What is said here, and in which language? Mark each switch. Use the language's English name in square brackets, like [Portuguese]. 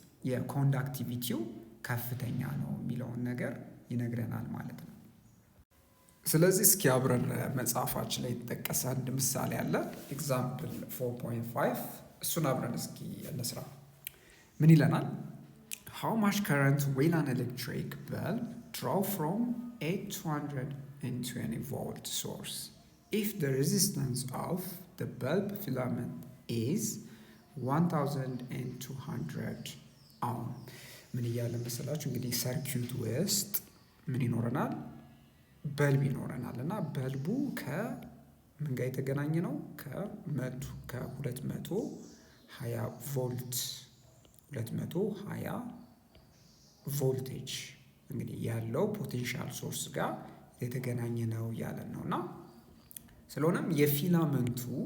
[Amharic] የኮንዳክቲቪቲው ከፍተኛ ነው የሚለውን ነገር ይነግረናል ማለት ነው። ስለዚህ እስኪ አብረን መጽሐፋችን ላይ የተጠቀሰ አንድ ምሳሌ አለ፣ ኤግዛምፕል 4.5 እሱን አብረን እስኪ እንስራ። ምን ይለናል? [English] How much current will an electric bulb draw from a 220 volt source if the resistance of the bulb filament is 1200 ohm? [Amharic] ምን እያለ መሰላችሁ? እንግዲህ ሰርኪዩት ውስጥ ምን ይኖረናል? በልብ ይኖረናል እና በልቡ ከምን ጋር የተገናኘ ነው? ከ220 ቮልት 220 ቮልቴጅ እንግዲህ ያለው ፖቴንሻል ሶርስ ጋር የተገናኘ ነው ያለን ነው። እና ስለሆነም የፊላመንቱ